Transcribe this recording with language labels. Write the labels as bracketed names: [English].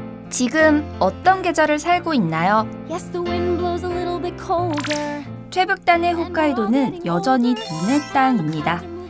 [Korean] 지금 어떤 계절을 살고 있나요? [English] Yes, the wind blows a little bit colder. [Korean] 최북단의 홋카이도는 여전히 눈의 땅입니다.